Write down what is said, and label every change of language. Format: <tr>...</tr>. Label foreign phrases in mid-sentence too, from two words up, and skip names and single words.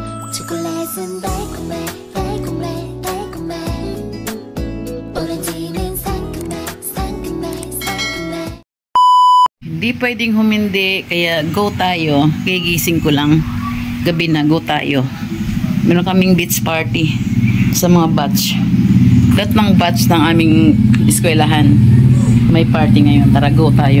<ko>초콜릿은 달콤해 달콤해 달콤해 오렌지는 상큼해 상큼해 상큼해.</ko> <tl>Hindi pwedeng humindi, kaya go tayo. Gigising ko lang. Gabi na, go tayo. Meron kaming</tl> <en>beach party</en> <tl>sa mga batch. Lahat ng batch ng aming eskwelahan may party ngayon. Tara, go tayo.</tl>